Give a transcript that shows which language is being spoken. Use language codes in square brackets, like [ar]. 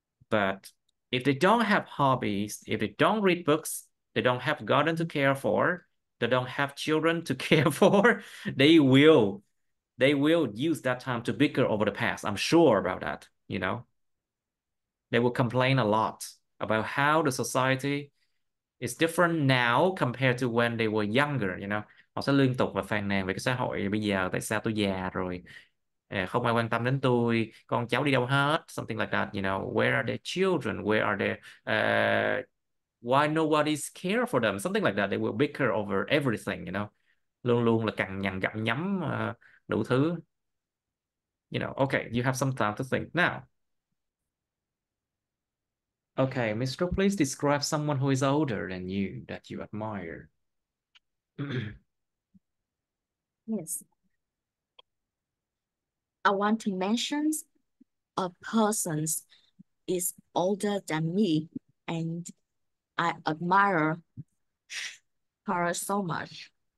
[en] But if they don't have hobbies, if they don't read books, they don't have garden to care for, they don't have children to care for, they will use that time to bicker over the past. I'm sure about that, you know. They will complain a lot about how the society is different now compared to when they were younger, you know. [vi] Họ sẽ liên tục và phàn nàn về cái xã hội bây giờ, tại sao tôi già rồi, không ai quan tâm đến tôi, con cháu đi đâu hết, [en] something like that, you know. Where are their children, where are their why nobody's care for them, something like that. They will bicker over everything, you know. [vi] Luôn luôn là cằn nhằn gặm nhấm đủ thứ, you know. [en] Okay, you have some time to think now. Okay, Mr. Please describe someone who is older than you that you admire. Yes. I want to mention a person is older than me, and I admire her so much.